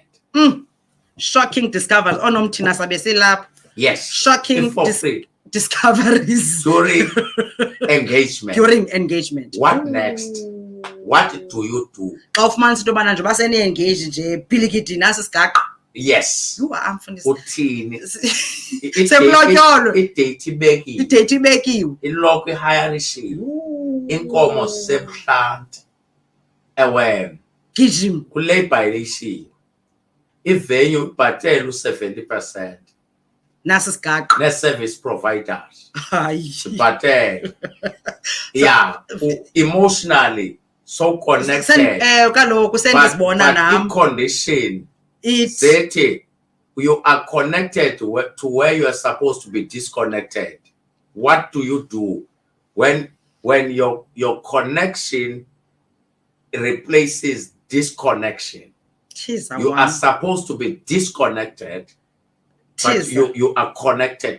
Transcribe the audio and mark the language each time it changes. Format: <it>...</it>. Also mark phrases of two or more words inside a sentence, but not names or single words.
<en>Shocking discoveries. Yes. Shocking discoveries during engagement. What next? What do you do? Yes.</en> <xh>Uthini? Idate ibekiwe. Iloko ihayarishiwe. Inkomo sebuhlanti. Ewe. Gijim. Kulabor ilishiwe. Ivenue ibhatele u70%. Nasisigaqo. Ne-</xh> <en>service providers.</en> <xh>Hayi. Ibhatele.</xh> <en>Yeah. Emotionally so connected.</en> <xh>Kaloku sendizibona nam.</xh> <en>But condition. Zethi you are connected to where you are supposed to be disconnected. What do you do when your connection replaces disconnection? You are supposed to be disconnected, but you are connected.</en>